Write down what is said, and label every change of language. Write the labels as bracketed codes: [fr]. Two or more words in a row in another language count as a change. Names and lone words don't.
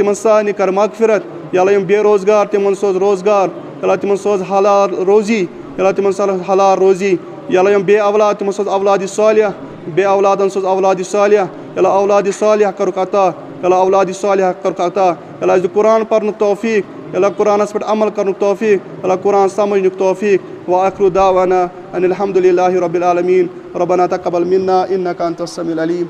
[ks] تِمن سارنٕے کر مغفرت یا اللہ یِم بے روزگار تِمن سوز روزگار یا اللہ تِمن سوز حلال روزی یا اللہ تِمن سوز حلال روزی یا اللہ یِم بے اولاد تِمن سوز اولادِ صالحہ بے اولادن سوز اولادِ صالحہ یا اللہ اولادِ صالحہ کرُکھ عطا یا اللہ اولادِ صالحہ کرُکھ عطا یا اللہ اَسہِ دِ قرآن پرنُک توفیٖق یا اللہ قرآنس پٮ۪ٹھ عمل کرنُک توفیٖق یا اللہ قرآن سمجھنُک توفیٖق [ar] وآخرُ دعوانا ان الحمدُ للہ رب العالمیٖن ربنا تقبل منا انک انت السمیع العلیٖم